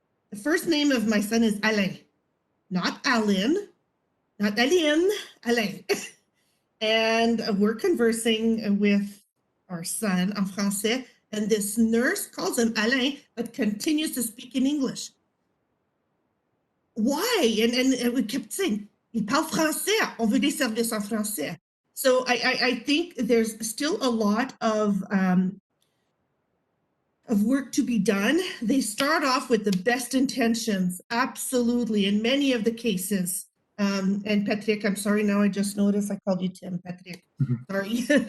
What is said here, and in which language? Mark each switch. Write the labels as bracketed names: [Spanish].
[English] The first name of my son is Alain, not Alan, not Aline, Alain. And we're conversing with our son [French] en français, [English] and this nurse calls him Alain, but continues to speak in English. Why? And we kept saying, [French] il parle français, on veut des services en français. [English] So I think there's still a lot of work to be done. They start off with the best intentions, absolutely, in many of the cases. And Patrick, I'm sorry, now I just noticed I called you Tim, Patrick. Sorry.